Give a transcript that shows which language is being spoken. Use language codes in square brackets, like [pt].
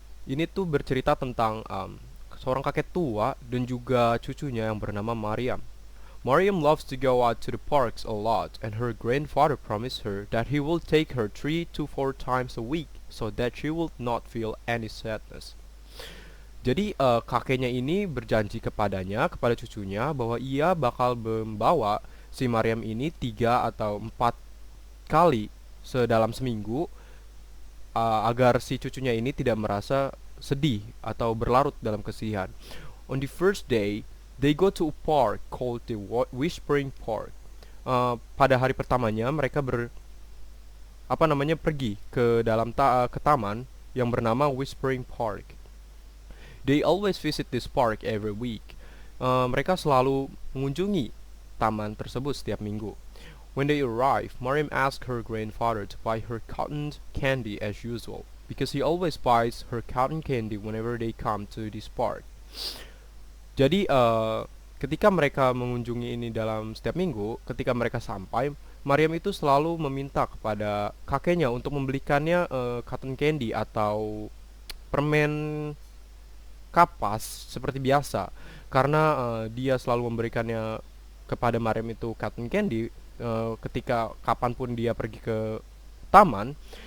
[id] Ini tuh bercerita tentang seorang kakek tua dan juga cucunya yang bernama Mariam. [en] Mariam loves to go out to the parks a lot, and her grandfather promised her that he will take her 3 to 4 times a week so that she will not feel any sadness. [id] Jadi kakeknya ini berjanji kepada cucunya bahwa ia bakal membawa si Mariam ini 3 atau 4 kali sedalam seminggu, agar si cucunya ini tidak merasa sedih atau berlarut dalam kesedihan. [en] On the first day, they go to a park called the Whispering Park. [id] Pada hari pertamanya mereka pergi ke ke taman yang bernama Whispering Park. [en] They always visit this park every week. [id] Mereka selalu mengunjungi taman tersebut setiap minggu. [en] When they arrive, Mariam asks her grandfather to buy her cotton candy as usual, because he always buys her cotton candy whenever they come to this park. [id] Jadi ketika mereka mengunjungi ini dalam setiap minggu, ketika mereka sampai, Mariam itu selalu meminta kepada kakeknya untuk membelikannya cotton candy atau permen kapas seperti biasa, karena dia selalu memberikannya kepada Mariam itu cotton candy ketika kapanpun dia pergi ke taman.